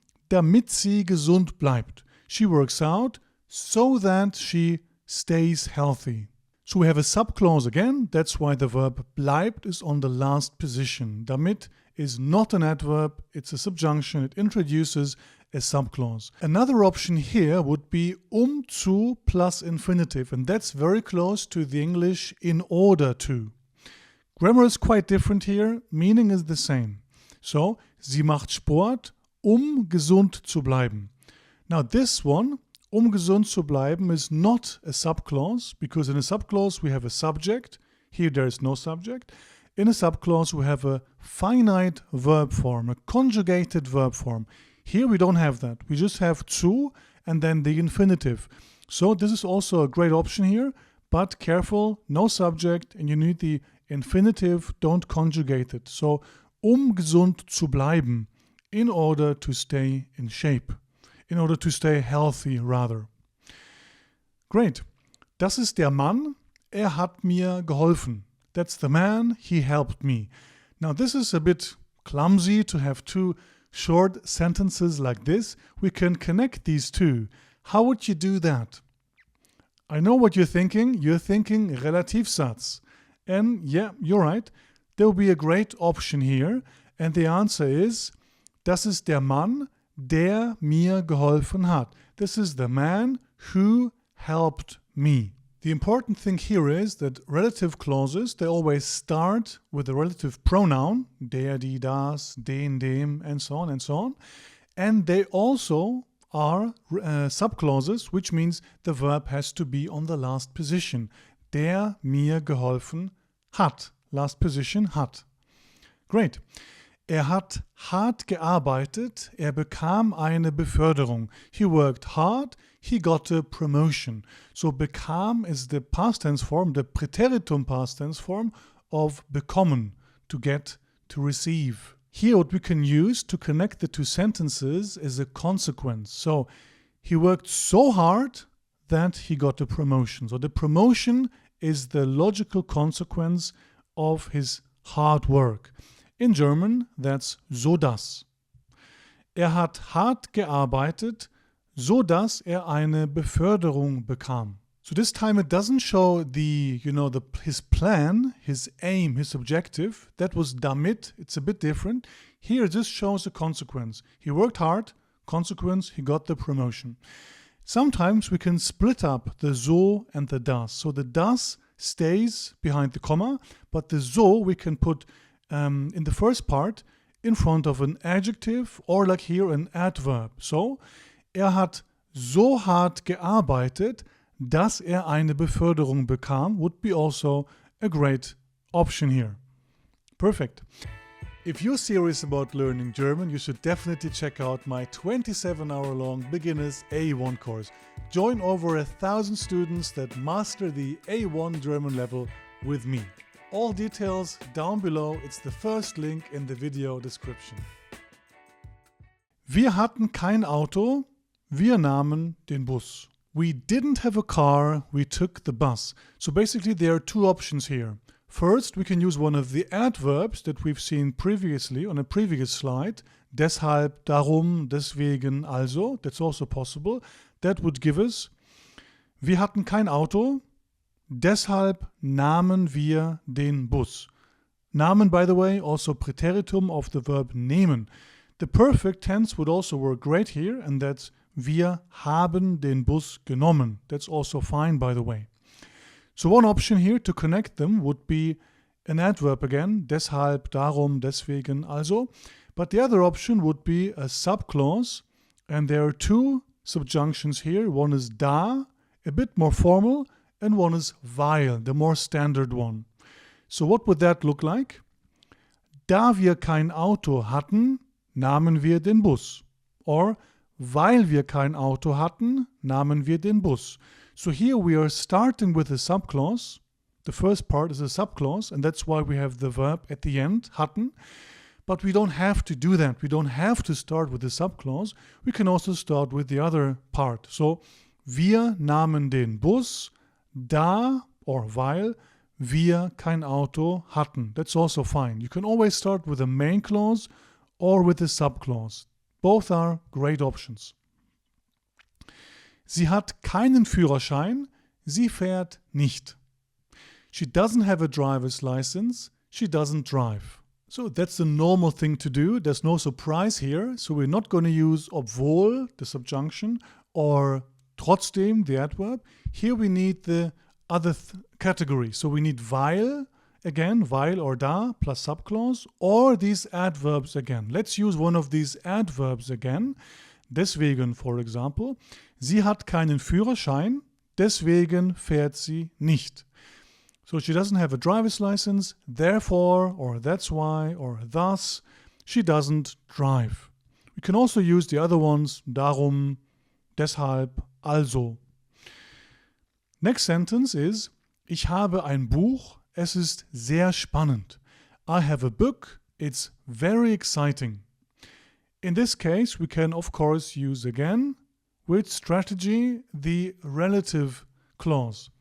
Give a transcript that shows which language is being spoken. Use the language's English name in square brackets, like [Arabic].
[German] damit sie gesund bleibt. [English] She works out so that she stays healthy. So we have a subclause again. That's why the verb bleibt is on the last position. Damit is not an adverb. It's a subjunction. It introduces a subclause. Another option here would be zu plus infinitive, and that's very close to the English in order to. Grammar is quite different here. Meaning is the same. [German] So, sie macht Sport, gesund zu bleiben. [English] Now this one, [German] gesund zu bleiben, [English] is not a subclause, because in a subclause we have a subject. Here there is no subject. In a subclause we have a finite verb form, a conjugated verb form. Here we don't have that. We just have zu and then the infinitive. So this is also a great option here, but careful, no subject, and you need the infinitive, don't conjugate it. So, [German] gesund zu bleiben, [English] in order to stay in shape, in order to stay healthy rather. Great. [German] Das ist der Mann, hat mir geholfen. [English] That's the man, he helped me. Now this is a bit clumsy to have two short sentences like this. We can connect these two. How would you do that? I know what you're thinking. You're thinking Relativsatz. And yeah, you're right. There will be a great option here. And the answer is, [German] das ist der Mann, der mir geholfen hat. [English] This is the man who helped me. The important thing here is that relative clauses, they always start with a relative pronoun, der, die, das, den, dem, and so on and so on. And they also are subclauses, which means the verb has to be on the last position. [German] Der mir geholfen hat. [English] Last position, [German] hat. [English] Great. [German] Hat hart gearbeitet, bekam eine Beförderung. [English] He worked hard, he got a promotion. So bekam is the past tense form, the Präteritum past tense form of bekommen, to get, to receive. Here what we can use to connect the two sentences is a consequence. So he worked so hard that he got a promotion. So the promotion is the logical consequence of his hard work. In German, that's so dass. [German] Hat hart gearbeitet, so dass eine Beförderung bekam. [English] So this time it doesn't show his plan, his aim, his objective. That was damit. It's a bit different. Here it just shows a consequence. He worked hard, consequence, he got the promotion. Sometimes we can split up the so and the das. So the das stays behind the comma, but the so we can put in the first part in front of an adjective or like here an adverb. [German] So, hat so hart gearbeitet, dass eine Beförderung bekam [English] would be also a great option here. Perfect. If you're serious about learning German, you should definitely check out my 27-hour-long Beginners A1 course. Join over 1,000 students that master the A1 German level with me. All details down below. It's the first link in the video description. [German] Wir hatten kein Auto, wir nahmen den Bus. [English] We didn't have a car, we took the bus. So basically there are two options here. First, we can use one of the adverbs that we've seen previously on a previous slide. [German] Deshalb, darum, deswegen, also. [English] That's also possible. That would give us, [German] wir hatten kein Auto, deshalb nahmen wir den Bus. [English] Nahmen, by the way, also Präteritum of the verb nehmen. The perfect tense would also work great here, and that's [German] wir haben den Bus genommen. [English] That's also fine, by the way. So one option here to connect them would be an adverb again, deshalb, darum, deswegen, also. But the other option would be a subclause, and there are two subjunctions here. One is da, a bit more formal, and one is weil, the more standard one. So what would that look like? [German] Da wir kein Auto hatten, nahmen wir den Bus. Or weil wir kein Auto hatten, nahmen wir den Bus. [English] So here we are starting with a subclause. The first part is a subclause, and that's why we have the verb at the end, hatten. But we don't have to do that. We don't have to start with the subclause. We can also start with the other part. So, [German] wir nahmen den Bus, da or weil wir kein Auto hatten. [English] That's also fine. You can always start with the main clause or with the subclause. Both are great options. [German] Sie hat keinen Führerschein. Sie fährt nicht. [English] She doesn't have a driver's license. She doesn't drive. So that's the normal thing to do. There's no surprise here. So we're not going to use obwohl, the subjunction, or trotzdem, the adverb. Here we need the other category. So we need weil, again, weil or da plus subclause, or these adverbs again. Let's use one of these adverbs again. [German] Deswegen, [English] for example, [German] sie hat keinen Führerschein, deswegen fährt sie nicht. [English] So she doesn't have a driver's license, therefore, or that's why, or thus, she doesn't drive. We can also use the other ones, darum, deshalb, also. Next sentence is, [German] ich habe ein Buch, es ist sehr spannend. [English] I have a book, it's very exciting. In this case, we can of course use again, with strategy, the relative clause.